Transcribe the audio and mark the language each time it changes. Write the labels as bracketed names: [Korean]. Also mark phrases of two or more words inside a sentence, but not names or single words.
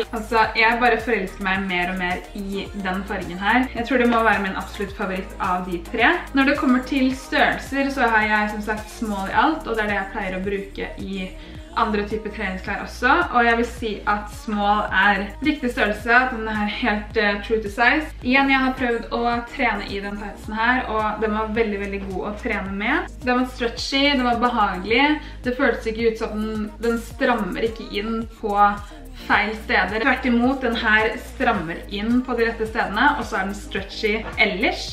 [Norwegian] Altså, jeg bare forelsker meg mer og mer i den fargen her. Jeg tror det må være min absolutt favoritt av de tre. Når det kommer til størrelser, så har jeg som sagt small i alt, og det det jeg pleier å bruke i andre typer treningsklær også, og jeg vil si at small riktig størrelse, den helt [English] true to size. [Norwegian] Igjen, jeg har prøvd å trene i den tightsen her, og den var veldig, veldig god å trene med. Den var stretchy, den var behagelig, det føltes ikke ut som den strammer ikke inn på feil steder. Tvert imot, den her strammer inn på de rette stedene, og så den stretchy ellers.